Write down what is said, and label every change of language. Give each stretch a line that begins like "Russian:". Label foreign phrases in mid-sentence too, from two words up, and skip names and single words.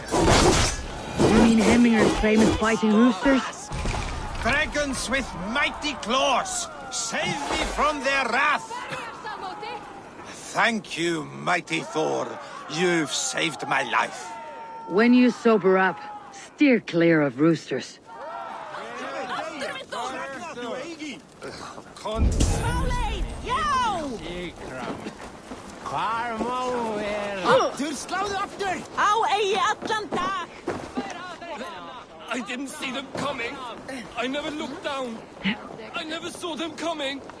English: You mean Hemminger's famous fighting roosters? Dragons with mighty claws, save me from their wrath! Thank you, mighty Thor. You've saved my life. When you sober up, steer clear of roosters.
Icelandic: Sláðu aftur! Á eigi allan dag!
English: I didn't see them coming. I never looked down. I never saw them coming.